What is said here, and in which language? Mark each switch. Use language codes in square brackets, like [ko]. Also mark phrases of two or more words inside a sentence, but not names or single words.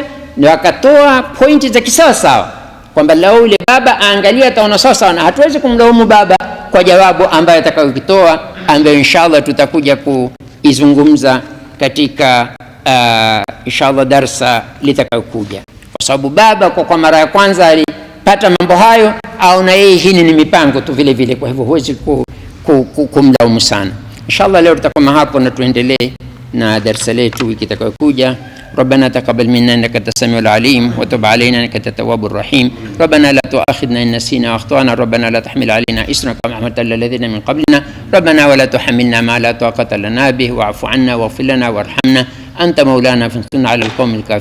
[sw] na wakatoa pointi za kisawa sawa kwamba lao yule baba aangalia ataona sawa sawa, na hatuwezi kumlaumu baba kwa jawabu ambayo atakayokitoa, ambayo inshallah tutakuja kuizungumza katika inshallah darsa litakayokuja, kwa sababu baba kwa mara ya kwanza alipata mambo hayo, au na yeye hii ni mipango tu vile vile, kwa hivyo huwezi kumlaumu sana. Inshallah leo tutakoma hapo na tuendelee na darsa letu wiki itakayokuja. [ar] ربنا تقبل منا انك انت السميع العليم وتب علينا انك انت التواب الرحيم. ربنا لا تؤاخذنا ان نسينا واخطانا. ربنا لا تحمل علينا اسرا كما حملت على الذين من قبلنا. ربنا ولا تحملنا ما لا طاقة لنا به واعف عنا واغفر لنا وارحمنا انت مولانا فانصرنا على القوم الكافرين.